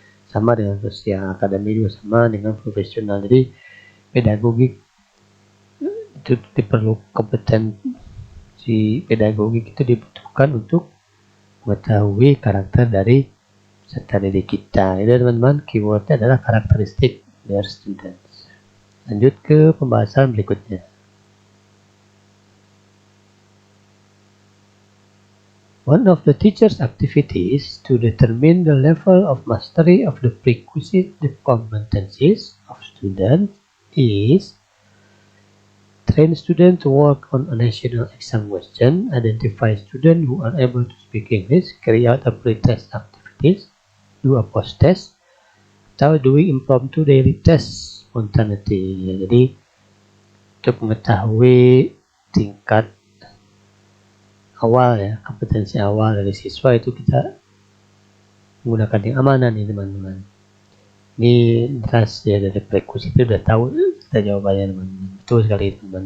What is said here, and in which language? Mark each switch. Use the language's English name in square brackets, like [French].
[Indonesian] Sama dengan sosial, akademi juga sama dengan profesional. Jadi pedagogik itu diperlu kompetensi pedagogik itu dibutuhkan untuk mengetahui karakter dari peserta didik kita. Ini, teman-teman, keywordnya adalah karakteristik [English] their students. [Indonesian] Lanjut ke pembahasan berikutnya. [English] One of the teacher's activities to determine the level of mastery of the prerequisite competencies of students is train students to work on a national exam question, identify students who are able to speak English, carry out a pre-test activities, do a post-test, [Indonesian] atau [English] doing impromptu daily test spontaneity. [Indonesian] Jadi untuk mengetahui tingkat awal ya, kompetensi awal dari siswa itu kita menggunakan yang amanah nih, teman-teman. Ini jelas ya, dari prerequisite itu udah tahu kita jawabannya, teman-teman. Betul sekali, teman-teman.